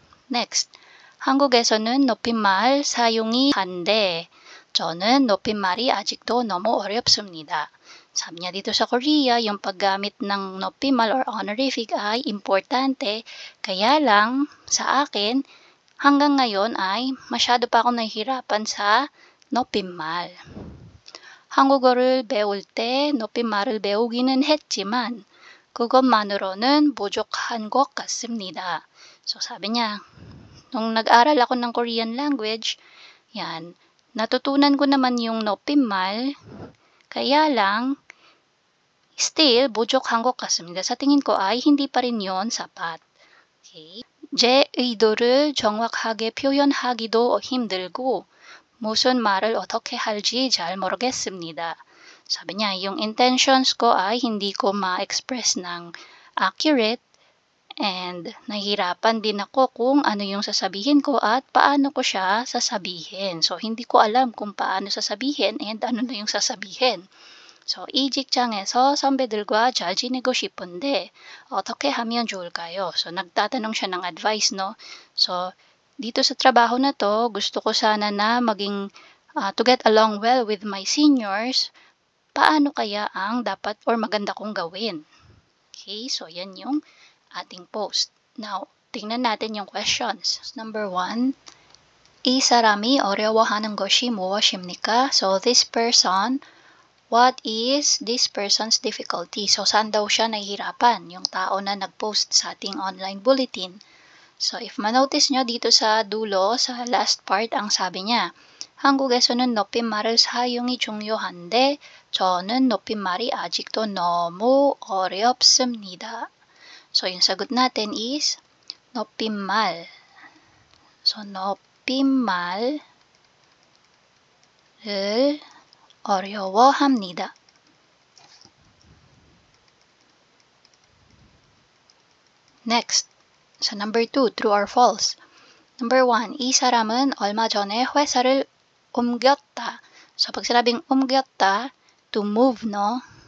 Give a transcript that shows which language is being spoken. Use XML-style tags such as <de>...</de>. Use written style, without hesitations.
<ko>Next, 한국에서는 높임말 사용이 한데 저는 높임말이 아직도 너무 어렵습니다.</ko> <tl>Sabi niya dito sa Korea, yung paggamit ng 높임말 or honorific ay importante, kaya lang sa akin hanggang ngayon ay masyado pa akong nahihirapan sa 높임말.</tl> <ko>한국어를 배울 때 높임말을 배우기는 했지만 그것만으로는 부족한 것 같습니다.</ko> <tl>So sabi niya, nung nag-aral ako ng Korean language, yan, natutunan ko naman yung 높임말, kaya lang still</tl> <ko>부족한 것 같습니다.</ko> <tl>Sa tingin ko ay hindi pa rin yon sapat.</tl> <en>Okay?</en> <ko>제 의도를 정확하게 표현하기도 힘들고 무슨 말을 어떻게 할지 잘 모르겠습니다.</ko> <tl>Sabi niya, yung intentions ko ay hindi ko ma-express ng accurate and nahihirapan din ako kung ano yung sasabihin ko at paano ko siya sasabihin. So, hindi ko alam kung paano sasabihin and ano na yung sasabihin.</tl> <ko>So, 이 직장에서 선배들과 잘 지내고 싶은데 어떻게 하면 좋을까요?</ko> <tl>So, nagtatanong siya ng advice, no? So, dito sa trabaho na to, gusto ko sana na maging</tl> <en>to get along well with my seniors.</en> <tl>Paano kaya ang dapat or maganda kong gawin? Okay, so yan yung ating post. Now, tingnan natin yung questions.</tl> <ko>Number 1, 이 사람이 어려워하는 것이 무엇입니까?</ko> <en>So, this person, what is this person's difficulty?</en> <tl>So, saan daw siya nahihirapan? Yung tao na nag-post sa ating online bulletin. So, if manotice nyo dito sa dulo, sa last part, ang sabi niya,</tl> <ko>한국에서는 높임말을 사용이 중요한데 저는 높임말이 아직도 너무 어렵습니다.</ko> <tl>So, yung sagot natin is 높임말.</tl> <ko>So, 높임말을 어려워합니다.</ko> <en>Next, so number 2, true or false.</en> <ko>Number 1, 이 사람은 얼마 전에 회사를 옮겼다.</ko> <tl>So, pag sinabing 옮겼다,</tl> <en>to move,</en> <tl>no?</tl>